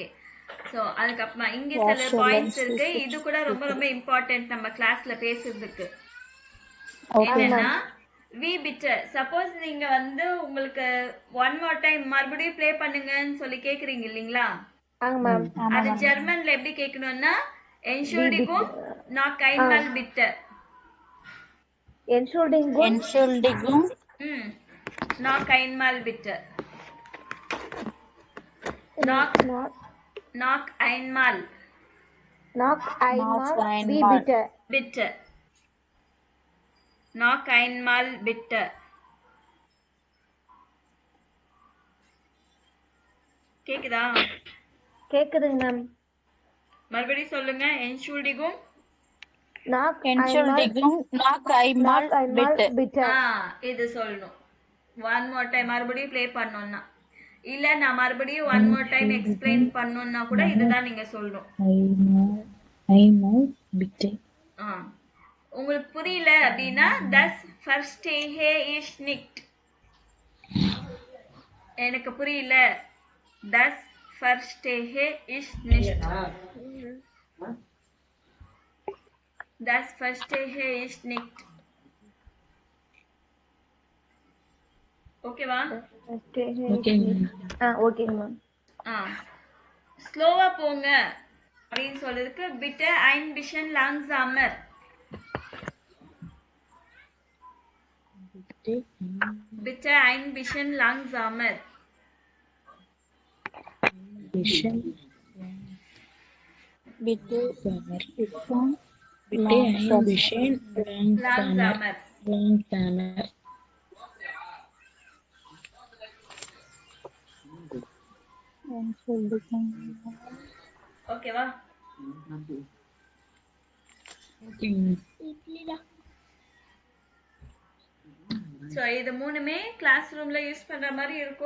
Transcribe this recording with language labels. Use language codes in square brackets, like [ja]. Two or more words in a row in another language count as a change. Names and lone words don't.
[ta] சோ அதுக்கப்புறமா இங்க சில பாயிண்ட்ஸ் இருக்கு. இது கூட ரொம்ப ரொம்ப இம்பார்ட்டன்ட் நம்ம கிளாஸ்ல பேசுறதுக்கு. என்னன்னா [de] Wie bitte. [ta] சப்போஸ் நீங்க வந்து உங்களுக்கு [en] one more time [ta] மறுபடியும் ப்ளே பண்ணுங்கன்னு சொல்லி கேக்குறீங்க இல்லீங்களா? மேம். அது ஜெர்மன்ல எப்படி கேட்கணும்னா [de] Entschuldigung, noch einmal bitte. Entschuldigung. Noch einmal bitte. Noch einmal. Wie bitte. Bitte. Noch einmal bitte. [ta] கேக்குதா? கேக்குதுங்க மேம். மறுபடியும் சொல்லுங்க. Entschuldigung. Noch einmal bitte. இது சொல்லணும். [en] one more time [ta] மறுபடியும் ப்ளே பண்ணனும்னா. இல்ல நான் மறுபடியும் [en] one more time [ta] எக்ஸ்பிளைன் பண்ணனும்னா கூட இதுதான் நீங்க சொல்லணும். [de] Einmal bitte. [ta] உங்களுக்கு புரியல அப்படின்னா [de] das verstehe ich nicht. [ta] எனக்கு புரியல. [de] das verstehe ich nicht. Das verstehe ich nicht. [ta] ஓகேவா? ஓகேங்க மேம். ஸ்லோவா போங்க அப்படின்னு சொல்றதுக்கு [de] bitte ein bisschen langsamer. Bitte ein bisschen langsamer. Bitte ein bisschen langsamer. [ta] ஓகேவா? சோ இது மூணுமே கிளாஸ் ரூம்ல யூஸ் பண்ற மாதிரி இருக்கும்.